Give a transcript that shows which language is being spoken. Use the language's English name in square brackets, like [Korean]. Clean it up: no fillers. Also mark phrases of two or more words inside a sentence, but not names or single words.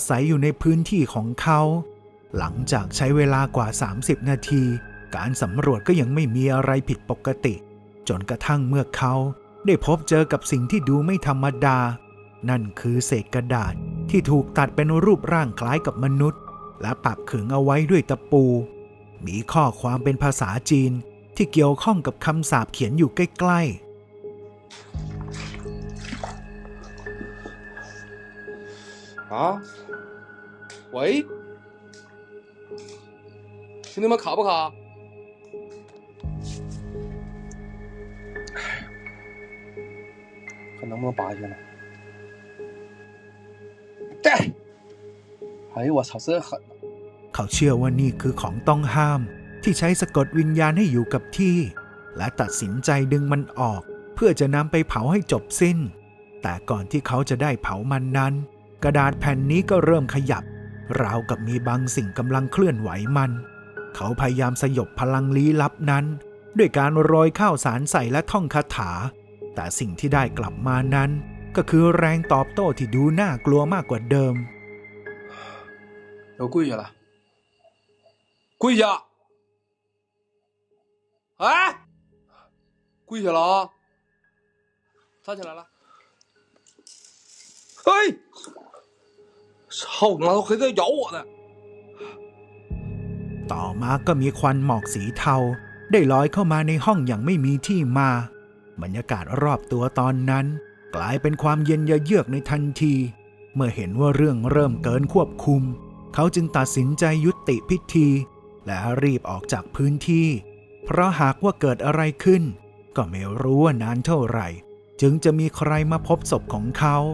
[Thai] ศัยอยู่ในพื้นที่ของเขาหลังจากใช้เวลากว่า30 นาทีการสำรวจก็ยังไม่มีอะไรผิดปกติจนกระทั่งเมื่อเขาได้พบเจอกับสิ่งที่ดูไม่ธรรมดานั่นคือเศษกระดาษที่ถูกตัดเป็นรูปร่างคล้ายกับมนุษย์และปักขึงเอาไว้ด้วยตะปูมีข้อความเป็นภาษาจีนที่เกี่ยวข้องกับคำสาปเขียนอยู่ใกล้ๆ [Chinese] 啊，喂，兄弟们卡不卡？看能不能拔下来。对，哎呦我操，真狠！ [Thai] เขาเชื่อว่านี่คือของต้องห้ามที่ใช้สะกดวิญญาณให้อยู่กับที่และตัดสินใจดึงมันออกเพื่อจะนำไปเผาให้จบสิ้นแต่ก่อนที่เขาจะได้เผามันนั้นกระดาษแผ่นนี้ก็เริ่มขยับราวกับมีบางสิ่งกำลังเคลื่อนไหวมันเขาพยายามสยบพลังลี้ลับนั้นด้วยการโรยข้าวสารใส่และท่องคาถาแต่สิ่งที่ได้กลับมานั้นก็คือแรงตอบโต้ที่ดูน่ากลัวมากกว่าเดิม [Chinese] 我跪下了，跪下！哎，跪下了啊！站起来了。嘿，操他妈，还在咬我呢！ [Thai] ต่อมาก็มีควันหมอกสีเทาได้ลอยเข้ามาในห้องอย่างไม่มีที่มาบรรยากาศรอบตัวตอนนั้นกลายเป็นความเย็นเยือกในทันทีเมื่อเห็นว่าเรื่องเริ่มเกินควบคุมเขาจึงตัดสินใจยุติพิธีและรีบออกจากพื้นที่เพราะหากว่าเกิดอะไรขึ้นก็ไม่รู้ว่านานเท่าไหร่จึงจะมีใครมาพบศพของเขา